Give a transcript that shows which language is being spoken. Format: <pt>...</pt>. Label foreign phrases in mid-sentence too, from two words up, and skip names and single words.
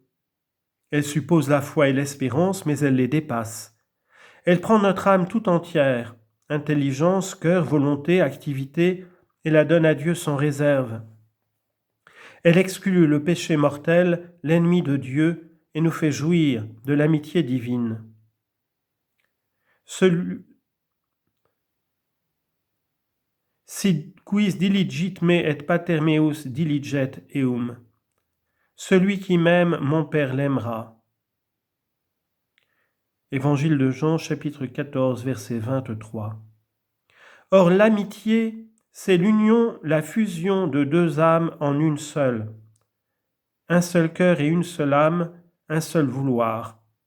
<fr>Elle suppose la foi et l'espérance, mais elle les dépasse. Elle prend notre âme tout entière, intelligence, cœur, volonté, activité, et la donne à Dieu sans réserve. Elle exclut le péché mortel, l'ennemi de Dieu, et nous fait jouir de l'amitié divine.</fr> <la>Si quis diligit me et pater meus diliget eum.</la> <fr>Celui qui m'aime, mon Père l'aimera. Évangile de Jean, chapitre 14, verset 23. Or, l'amitié, c'est l'union, la fusion de deux âmes en une seule. Un seul cœur et une seule âme, un seul vouloir.</fr>